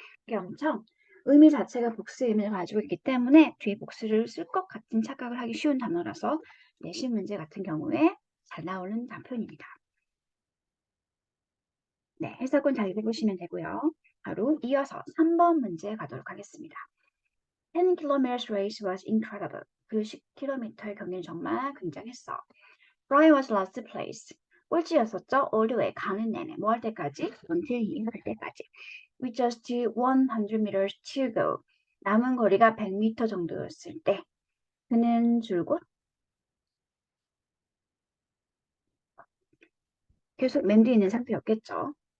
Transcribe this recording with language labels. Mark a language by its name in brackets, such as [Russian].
[Korean] 이게 엄청 의미 자체가 복수 의미를 가지고 있기 때문에 뒤에 복수를 쓸 것 같은 착각을 하기 쉬운 단어라서 내신 문제 같은 경우에 잘 나오는 단편입니다. 네, 해석은 잘 읽어보시면 되고요. 바로 이어서 3번 문제 가도록 하겠습니다. [English] 10km race was incredible. [Korean] 그 10km의 경기는 정말 굉장했어. [English] Brian was last place. [Korean] 꼴찌였었죠. [English] all the way [Korean] 가는 내내 뭐 할 때까지? [English] until he [Korean] 할 때까지. [English] with just 100 meters to go. [Korean] 남은 거리가 100m 정도였을 때 그는 줄곧 계속 맨 뒤에 있는 상태였겠죠.